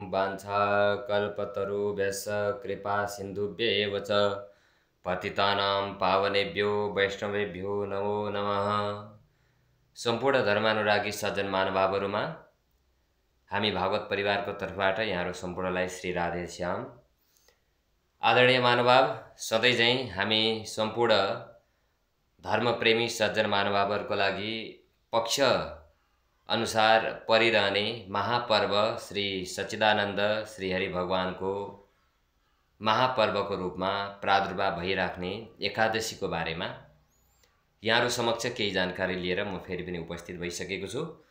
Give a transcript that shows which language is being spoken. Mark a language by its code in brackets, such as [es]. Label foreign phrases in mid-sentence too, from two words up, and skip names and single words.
[sa] वाञ्छा कल्पतरुभ्यश्च कृपा सिन्धुभ्येव च पतितानां पावनेभ्यो वैष्णवेभ्यो नमो नमः। [ne] सम्पूर्ण धर्मानुरागी सज्जन महानुभावहरुमा हामी भागवत परिवारको तर्फबाट यहाँहरु सम्पूर्णलाई श्री राधे श्याम। आदरणीय महानुभाव, सधैँ झैं हामी सम्पूर्ण धर्मप्रेमी सज्जन महानुभावहरुको लागि पक्ष अनुसार परिरहने महापर्व श्री सच्चिदानन्द श्री हरि भगवानको महापर्वको रूपमा प्रादुर्भाव भइराख्ने एकादशीको बारेमा यहाँहरु समक्ष केही जानकारी लिएर म फेरि पनि उपस्थित भइसकेको छु